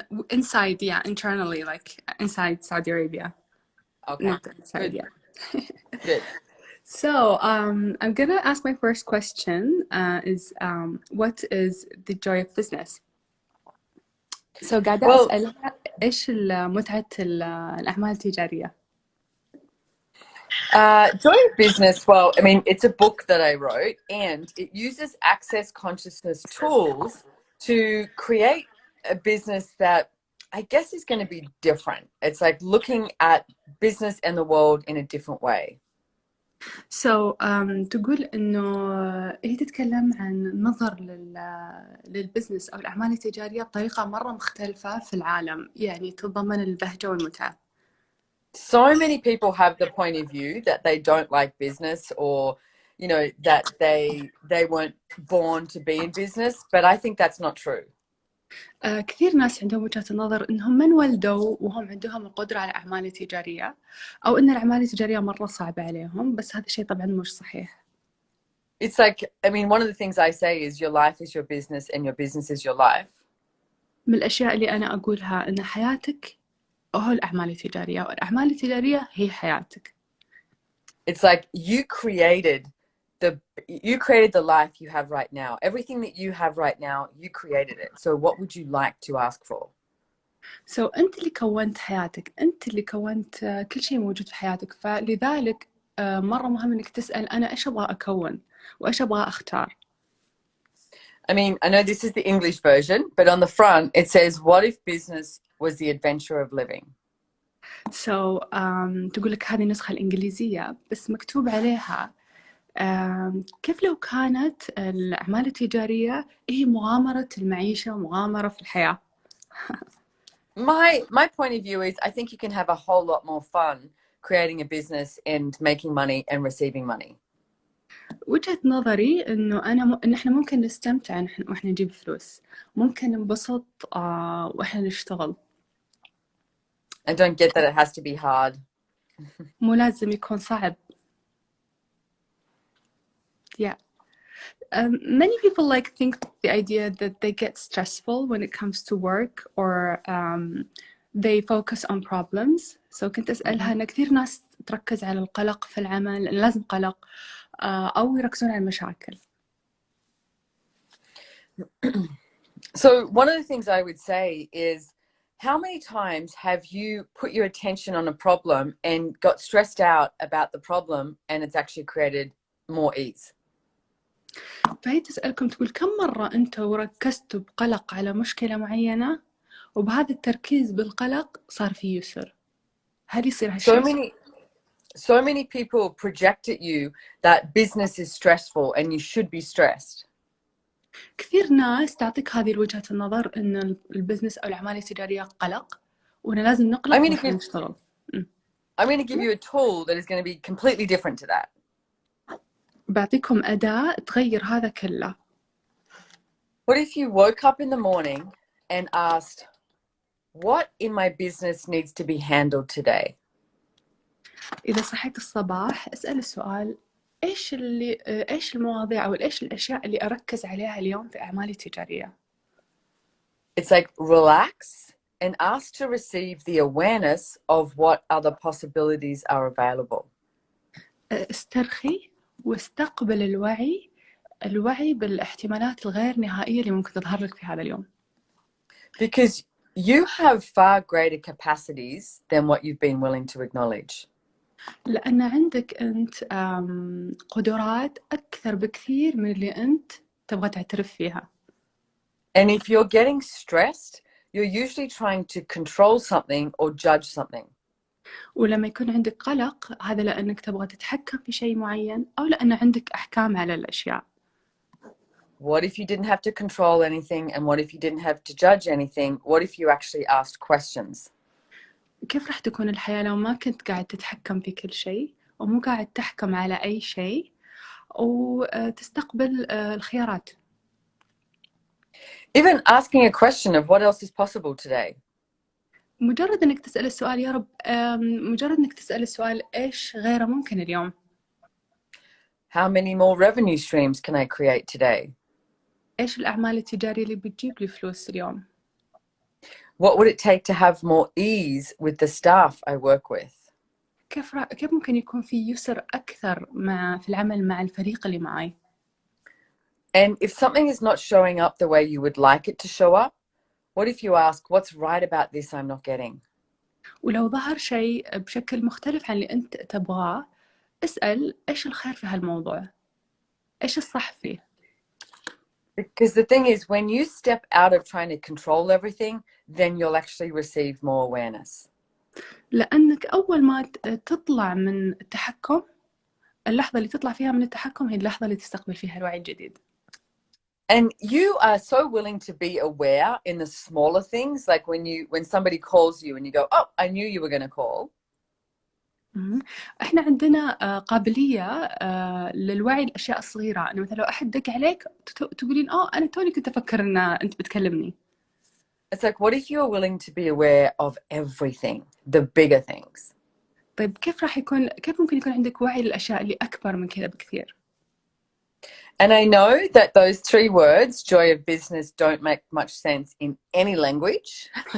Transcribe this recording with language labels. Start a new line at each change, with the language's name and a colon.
English: Inside, yeah, internally, like inside Saudi Arabia. Okay. Not outside, Good. yeah. Good. So, I'm gonna ask my first question what is the joy of business?
Arabic: So قاعدة أسألها إيش متعة الأعمال التجارية؟
English: Joy of business, well, I mean, it's a book that I wrote and it uses access consciousness tools to create a business that I guess is going to be different. It's like looking at business and the world in a different way.
Arabic: So, تقول إنه هي تتكلم عن نظر للبزنس أو الأعمال التجارية بطريقة مرة مختلفة في العالم، يعني تتضمن البهجة والمتعة.
English: So many people have the point of view that they don't like business or, you know, that they weren't born to be in business, but I think that's not true.
Arabic: كثير ناس عندهم وجهة النظر إنهم ما انولدوا وهم عندهم القدرة على الأعمال التجارية، أو إن الأعمال التجارية مرة صعبة عليهم، بس هذا الشيء طبعاً مش صحيح.
English: It's like, I mean, one of the things I say is your life is your business and your business is your life.
Arabic: من الأشياء اللي أنا أقولها إن حياتك هو الأعمال التجارية، والأعمال التجارية هي حياتك.
English: It's like you created the life you have right now. Everything that you have right now, you created it. So what would you like to ask for?
Arabic: So أنت اللي كونت حياتك، أنت اللي كونت كل شيء موجود في حياتك، فلذلك مرة مهم إنك تسأل أنا إيش أبغى أكون وإيش أبغى أختار.
English: I mean, I know this is the English version, but on the front it says, what if business was the adventure of living?
Arabic: So تقول لك هذه النسخة الإنجليزية بس مكتوب عليها كيف لو كانت الأعمال التجارية هي مغامرة المعيشة ومغامرة في الحياة.
English: My point of view is I think you can have a whole lot more fun creating a business and making money and receiving money.
Arabic: وجهة نظري إنه إن إحنا ممكن نستمتع وإحنا نجيب فلوس، ممكن ننبسط وإحنا نشتغل.
English: I don't get that it has to be hard.
Arabic: مو لازم يكون صعب.
English: Yeah. Many people think the idea that they get stressful when it comes to work or they focus on problems.
Arabic: So كنت أسألها إن كثير ناس تركز على القلق في العمل، لازم قلق أو يركزون على المشاكل.
English: So one of the things I would say is, how many times have you put your attention on a problem and got stressed out about the problem and it's actually created more ease?
Arabic: فهي تسألكم تقول كم مرة أنتوا ركزتوا بقلق على مشكلة معينة وبهذا التركيز بالقلق صار في يسر. هل يصير هالشيء؟
English: So many people project at you that business is stressful and you should be stressed.
Arabic: كثير ناس تعطيك هذه الوجهة النظر إن البزنس أو الأعمال التجارية قلق وإن لازم نقلق ونحن نشتغل.
English: I'm going to give you a tool that is going to be completely different to that.
Arabic: بعطيكم أداة تغير هذا كله.
English: What if you woke up in the morning and asked, what in my business needs to be handled today?
Arabic: إذا صحيت الصباح أسأل السؤال إيش المواضيع أو إيش الأشياء اللي أركز عليها اليوم في أعمالي التجارية؟
English: It's like relax and ask to receive the awareness of what other possibilities are available.
Arabic: استرخي واستقبل الوعي بالاحتمالات الغير نهائية اللي ممكن تظهر لك في هذا اليوم.
English: Because you have far greater capacities than what you've been willing to acknowledge.
Arabic: لأن عندك أنت قدرات أكثر بكثير من اللي أنت تبغى تعترف فيها.
English: And if you're getting stressed, you're usually trying to control something or judge something.
Arabic: ولما يكون عندك قلق هذا لأنك تبغى تتحكم في شيء معين أو لأن عندك أحكام على الأشياء.
English: What if you didn't have to control anything? And what if you didn't have to judge anything? What if you actually asked questions?
Arabic: كيف راح تكون الحياة لو ما كنت قاعد تتحكم في كل شيء ومو قاعد تحكم على أي شيء وتستقبل الخيارات.
English: Even asking a question of what else is possible today.
Arabic: مجرد أنك تسأل السؤال يا رب، مجرد أنك تسأل السؤال إيش غيره ممكن اليوم.
English: How many more revenue streams can I create today?
Arabic: إيش الأعمال التجارية اللي بتجيب لي فلوس اليوم؟
English: What would it take to have more ease with the staff I work with?
Arabic: كيف ممكن يكون في يسر أكثر في العمل مع الفريق اللي معي؟
English: And if something is not showing up the way you would like it to show up, what if you ask, what's right about this I'm not getting?
Arabic: ولو ظهر شيء بشكل مختلف عن اللي أنت تبغاه، اسأل إيش الخير في هالموضوع؟ إيش الصح فيه؟
English: Because the thing is, when you step out of trying to control everything, then you'll actually receive more awareness.
Arabic: لأنك أول ما تطلع من التحكم، اللحظة اللي تطلع فيها من التحكم هي اللحظة اللي تستقبل فيها الوعي الجديد.
English: And you are so willing to be aware in the smaller things, like when somebody calls you and you go, oh, I knew you were going to call.
Arabic: احنا عندنا قابلية للوعي الأشياء الصغيرة، إنه مثلا لو أحد دق عليك تقولين أنا توني كنت أفكر إن أنت بتكلمني.
English: It's like, what if you're willing to be aware of everything, the bigger things?
Arabic: طيب كيف ممكن يكون عندك وعي للأشياء اللي أكبر من كذا بكثير؟
English: And I know that those three words, joy of business, don't make much sense in any language.